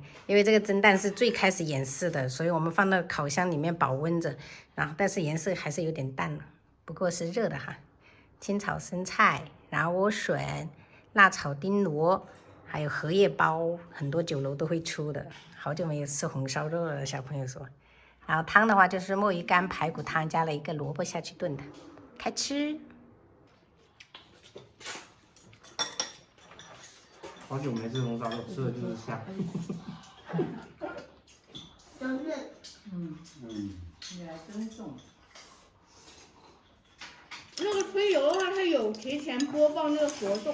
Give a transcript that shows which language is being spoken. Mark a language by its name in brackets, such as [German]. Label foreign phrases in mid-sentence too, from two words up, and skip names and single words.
[Chinese] 因為這個蒸蛋是最開始演示的，所以我們放到烤箱裡面保溫着，然後但是顏色還是有點淡了，不過是熱的哈。清炒生菜，然後萵筍、辣炒丁螺，還有荷葉包，很多酒樓都會出的。好久沒有吃紅燒肉了，小朋友說。然後湯的話就是墨魚乾排骨湯，加了一個蘿蔔下去燉的。開吃！好久沒吃紅燒肉，吃的就是香。真嫩。你來真重。那個推油的話，它有提前播報那個活動。